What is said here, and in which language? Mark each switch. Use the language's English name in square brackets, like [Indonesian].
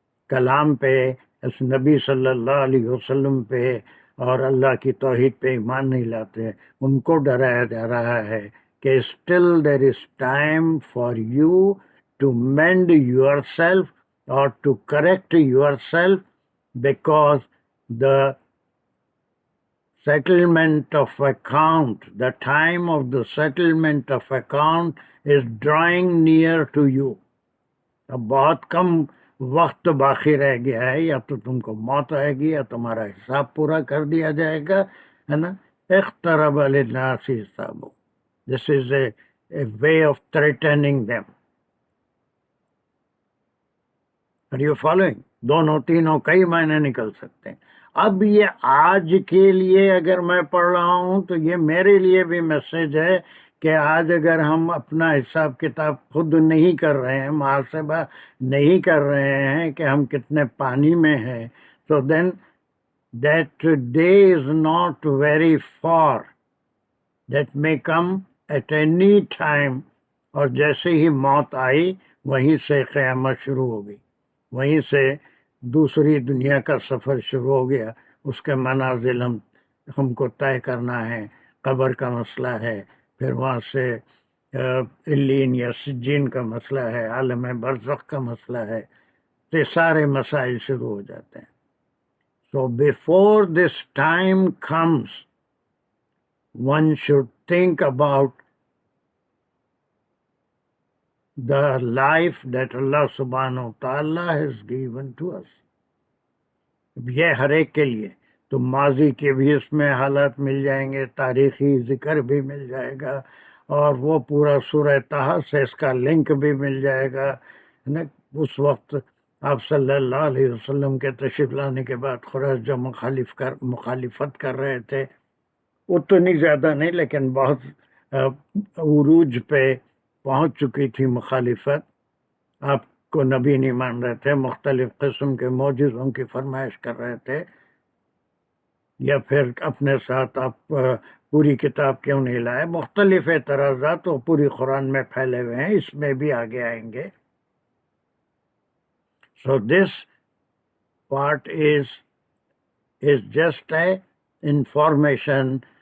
[Urdu] کلام پہ، اس نبی صلی اللہ علیہ وسلم پہ اور اللہ کی توحید پہ ایمان نہیں لاتے، ان کو ڈرایا جا رہا ہے کہ [English] still there is time for you to mend yourself or to correct yourself, because the settlement of account, the time of the settlement of account is drawing near to you. [Urdu] اب بہت کم وقت باقی رہ گیا ہے، یا تو تم کو موت آئے گی یا تمہارا حساب پورا کر دیا جائے گا، ہے نا. [Arabic] اقترب للناس حسابهم. [English] This is a way of threatening them. Are you following? [Urdu] دونوں تینوں کئی معنی نکل سکتے ہیں. اب یہ آج کے لیے اگر میں پڑھ رہا ہوں تو یہ میرے لیے بھی میسج ہے کہ آج اگر ہم اپنا حساب کتاب خود نہیں کر رہے ہیں، محاسبہ نہیں کر رہے ہیں کہ ہم کتنے پانی میں ہیں، [English] so then that day is not very far. That may come at any time. [Urdu] اور جیسے ہی موت آئی وہیں سے قیامت شروع ہو گئی، وہیں سے دوسری دنیا کا سفر شروع ہو گیا. اس کے منازل ہم کو طے کرنا ہے. قبر کا مسئلہ ہے، پھر وہاں سے علیین یا سجین کا مسئلہ ہے، عالم برزخ کا مسئلہ ہے. تو یہ سارے مسائل شروع ہو جاتے ہیں. [English] So before this time comes, one should think about the life that Allah subhanahu wa ta'ala has given to us. [Urdu] یہ ہر ایک کے لیے تو ماضی کے بھی اس میں حالات مل جائیں گے، تاریخی ذکر بھی مل جائے گا، اور وہ پورا سورہ طہ سے اس کا لنک بھی مل جائے گا. اس وقت آپ صلی اللہ علیہ وسلم کے تشریف لانے کے بعد قریش جو مخالفت کر رہے تھے اتنی زیادہ نہیں لیکن بہت عروج پہ پہنچ چکی تھی مخالفت. آپ کو نبی نہیں مان رہے تھے, مختلف قسم کے معجزوں کی فرمائش کر رہے تھے, یا پھر اپنے ساتھ آپ پوری کتاب کیوں نہیں لائے. مختلف اعتراضات وہ پوری قرآن میں پھیلے ہوئے ہیں, اس میں بھی آگے آئیں گے. [English] So this part is just a information.